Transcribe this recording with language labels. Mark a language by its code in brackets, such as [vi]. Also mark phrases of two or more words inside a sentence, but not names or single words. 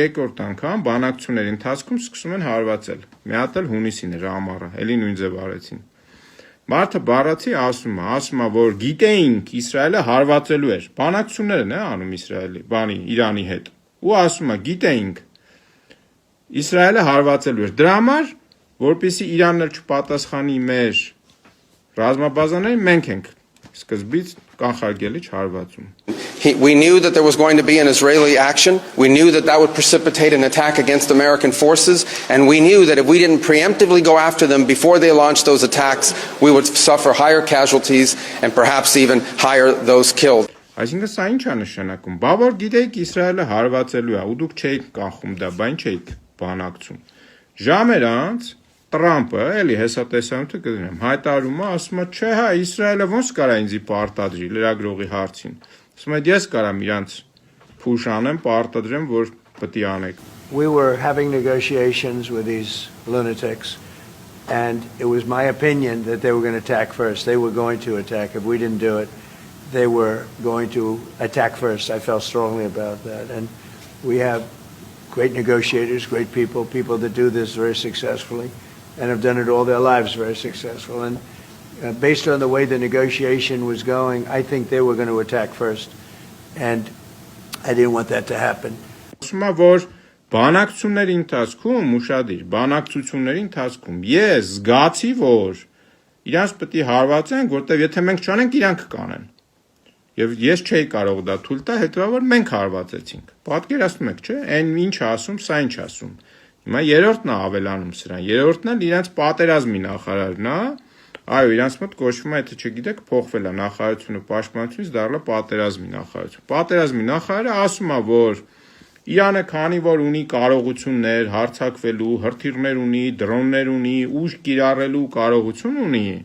[hy] երկրորդ անգամ բանակցությունների ընթացքում սկսում են հարվածել, մի հատ էլ հունիսին էր ամառը, էլի նույն ձև արեցին։ Մարդը բառացի ասում է, որ գիտեինք Իսրայելը հարվածելու էր, բանակցություններն է անում Իրանի հետ, ու ասում է գիտեինք Իսրայելը հարվածելու էր, դրա համար, որպեսզի Իրանն էլ չպատասխանի մեր ռազմաբազաներին, մենք ենք սկզբից կանխարգելիչ հարվածում։ [en] We knew that there was going to be an Israeli action. We knew that that would precipitate an attack against American forces. And we knew that if we didn't preemptively go after them before they launched those attacks, we would suffer higher casualties and perhaps even higher those killed. [hy] Այսինքն սա ինչ է նշանակում։ Բա որ գիտեիք Իսրայելը հարվածելու է, ու դուք չէիք կանխում դա, բա ինչ էիք բանակցում։ Ժամեր անց Տրամպը, էլի հեսատեսանյութը կդնեմ, հայտարարում է, ասում է, չէ, հա, Իսրայելը ոնց կարա ինձի պարտադրի լրագրողի հարցին։ Ասում է, ես կարամ իրանց փուշ անեմ, պարտադրեմ, որ պետք է անեք։ [en] We were having negotiations with these lunatics, and it was my opinion that they were going to attack first. They were going to attack. If we didn't do it, they were going to attack first. I felt strongly about that. And we have great negotiators, great people that do this very successfully and have done it all their lives very successful. And based on the way the negotiation was going, I think they were going to attack first. And I didn't want that to happen. [hy] Բանակցությունների ընթացքում ուշադիր, բանակցությունների ընթացքում ես զգացի, որ իրանց պետք է հարվածենք, որտեվ եթե մենք չանենք, իրանք կանեն։ Եվ ես չէի կարող դա թույլ տալ, հետևաբար մենք հարվածեցինք։ Պատկերացնում եք, չէ՞, այն ինչ ասում, սա ինչ ասում։ Հիմա երրորդն է ավելանում սրան։ Երրորդն էլ իրանց պատերազմի նախարարն է։ Այո, իրանց մոտ կոչվում է, եթե չգիտեք, փոխվել է նախարարությունը պաշտպանությունից դառնալ պատերազմի նախարարություն։ Պատերազմի նախարարը ասում է, որ Իրանը քանի որ ունի կարողություններ հարձակվելու, հրթիռներ ունի, դրոններ ունի, ուժ կիրառելու կարողություն ունի,